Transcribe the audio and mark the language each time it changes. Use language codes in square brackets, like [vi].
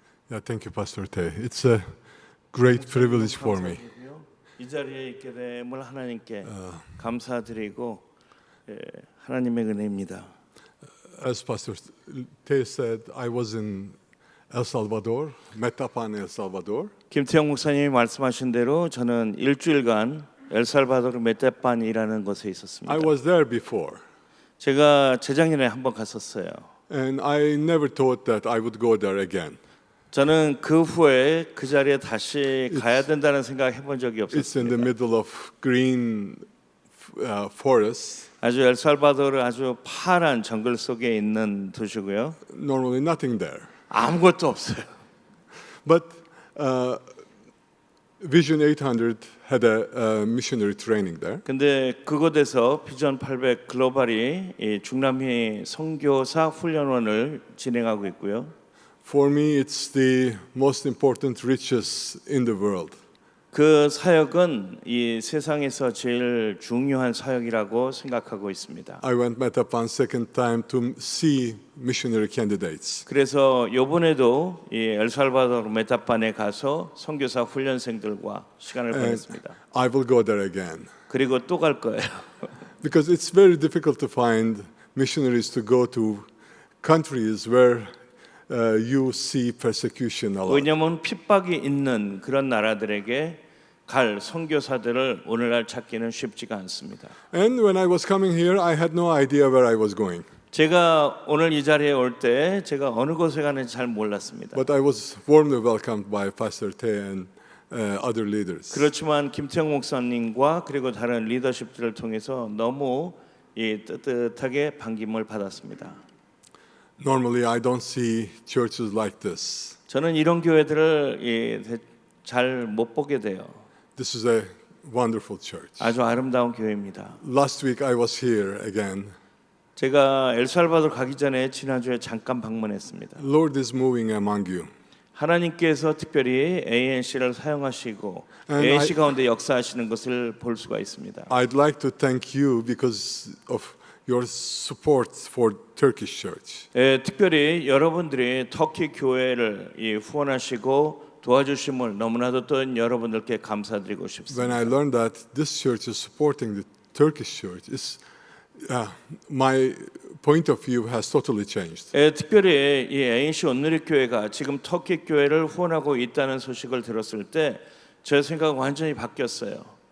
[en] Yeah, thank you, Pastor Tay. It's a great privilege for me. [ko] 이 자리에 있게 됨을 하나님께 감사드리고 하나님의 은혜입니다. [en] As Pastor Tay said, I was in El Salvador, Metapan, El Salvador. [ko] 김태형 목사님이 말씀하신 대로 저는 일주일간 엘살바도르 메테판이라는 곳에 있었습니다. [en] I was there before, [ko] 제가 재작년에 한번 갔었어요. [en] and I never thought that I would go there again. [ko] 저는 그 후에 그 자리에 다시 가야 된다는 생각 해본 적이 [en] It's in the [ko] 없었습니다. [en] middle of green forests. [ko] 아주 엘살바도르 아주 파란 정글 속에 있는 도시고요. [en] Normally nothing there. [ko] 아무것도 없어요. [en] But Vision 800 had a missionary training there. [ko] 근데 그곳에서 비전 800 글로벌이 이 중남미 선교사 훈련원을 진행하고 있고요. [en] For me, it's the most important riches in the world. [ko] 그 사역은 이 세상에서 제일 중요한 사역이라고 생각하고 있습니다. [en] I went Metapan second time to see missionary candidates. [ko] 그래서 이번에도 이 엘살바도르 메타판에 가서 선교사 훈련생들과 시간을 보냈습니다. [en] I will go there again [ko] 그리고 또 갈 거예요. [en] because it's very difficult to find missionaries to go to countries where you see persecution a lot. [ko] 왜냐하면 핍박이 있는 그런 나라들에게 갈 선교사들을 오늘날 찾기는 쉽지가 않습니다. [en] And when I was coming here, I had no idea where I was going. [ko] 제가 오늘 이 자리에 올 때 제가 어느 곳에 가는지 잘 몰랐습니다. [en] But I was warmly welcomed by Pastor Tay and other leaders. [ko] 그렇지만 김태형 목사님과 그리고 다른 리더십들을 통해서 너무 뜨뜻하게 반김을 받았습니다. [en] Normally, I don't see churches like this. [ko] 저는 이런 교회들을 잘 못 보게 돼요. [en] This is a wonderful church. [ko] 아주 아름다운 교회입니다. [en] Last week, I was here again. [ko] 제가 엘살바도르 가기 전에 지난주에 잠깐 방문했습니다. [en] Lord is moving among you. [ko] 하나님께서 특별히 ANC를 사용하시고 [en] And [ko] ANC 가운데 역사하시는 것을 볼 수가 있습니다. [en] I'd like to thank you because of your support for Turkish church. [ko] 특별히 여러분들이 터키 교회를 후원하시고 도와주심을 너무나도 또 여러분들께 감사드리고 [en] When [ko] 싶습니다. [en] I learned that this church is supporting the Turkish church, my point of view has totally changed. [ko] 특별히 이 ANC 온누리 교회가 지금 터키 교회를 후원하고 있다는 소식을 들었을 때 제 생각은 완전히 바뀌었어요.